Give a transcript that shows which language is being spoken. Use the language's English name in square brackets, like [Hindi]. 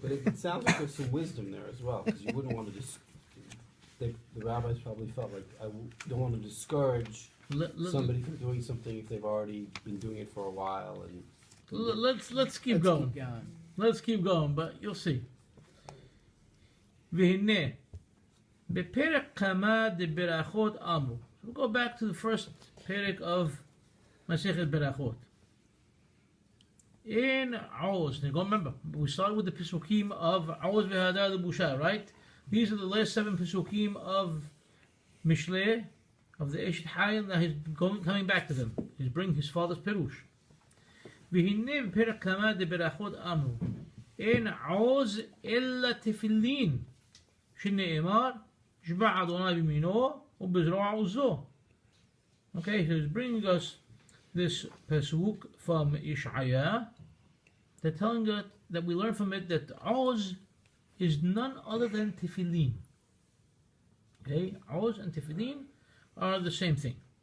[English] But it sounds like there's some wisdom there as well, because you wouldn't want to the rabbis probably felt like don't want to discourage somebody from doing something if they've already been doing it for a while. And Let's keep going. Let's keep going, but you'll see. [Hebrew] והנה, בפרק כמה דבראכות אמרו. [English] We'll go back to the first perek of Masechet Berachot. In arose, now go remember, we started with the Pesukim of arose v'hadar lebusha, right? These are the last 7 Pesukim of Mishle, of the Eshet Hayil. Now he's coming back to them. He's bringing his father's Perush. [Hebrew] והנה בפרק כמה דבראכות אמרו. אין עוז אלא תפילין, שנאמר, ישבע אדוני במינו, ובזרוע עוזו. [English] Okay, so he's bringing us this pasuk from Yeshaya. They're telling us that we learn from it that Oz is none other than tefillin. Okay, Oz and tefillin are the same thing.